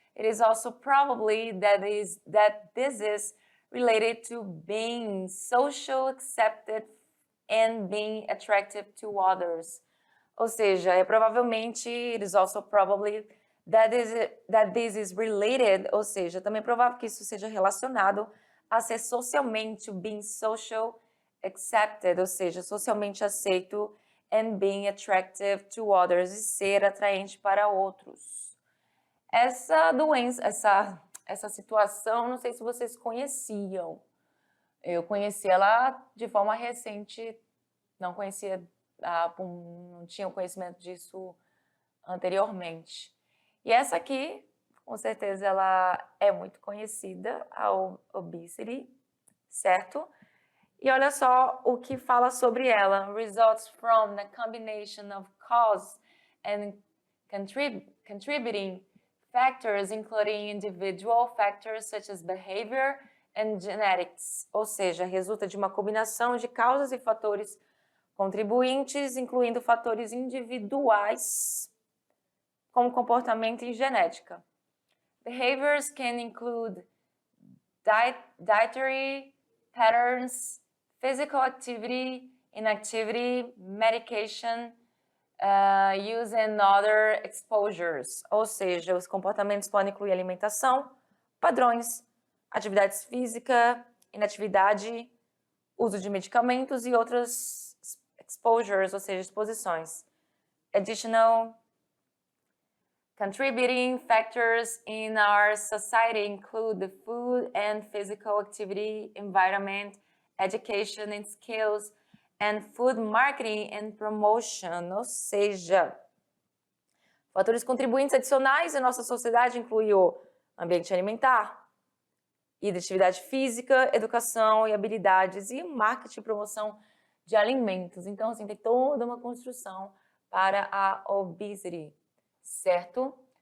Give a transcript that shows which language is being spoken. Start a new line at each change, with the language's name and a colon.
English: It is also probably that this is related to being social accepted and being attractive to others.
Portuguese: Ou seja, provavelmente,
English: it is also probably that this is related,
Portuguese: ou seja, também é provável que isso seja relacionado a ser socialmente,
English: being social accepted,
Portuguese: ou seja, socialmente aceito,
English: and being attractive to others,
Portuguese: e ser atraente para outros. Essa doença, essa situação, não sei se vocês conheciam. Eu conheci ela de forma recente, não conhecia, não tinha o conhecimento disso anteriormente. E essa aqui, com certeza, ela é muito conhecida, a obesity, certo? E olha só o que fala sobre ela.
English: Results from the combination of cause and contributing factors, including individual factors such as behavior and genetics.
Portuguese: Ou seja, resulta de uma combinação de causas e fatores contribuintes, incluindo fatores individuais, como comportamento e genética.
English: Behaviors can include dietary patterns, physical activity, inactivity, medication, use and other exposures.
Portuguese: Ou seja, os comportamentos podem incluir alimentação, padrões, atividades física, inatividade, uso de medicamentos e outras exposures, ou seja, exposições.
English: Additional contributing factors in our society include the food and physical activity, environment, education and skills, and food marketing and promotion.
Portuguese: Ou seja, fatores contribuintes adicionais em nossa sociedade incluem o ambiente alimentar, e de atividade física, educação e habilidades, e marketing e promoção de alimentos. Então, assim, tem toda uma construção para a obesity, certo?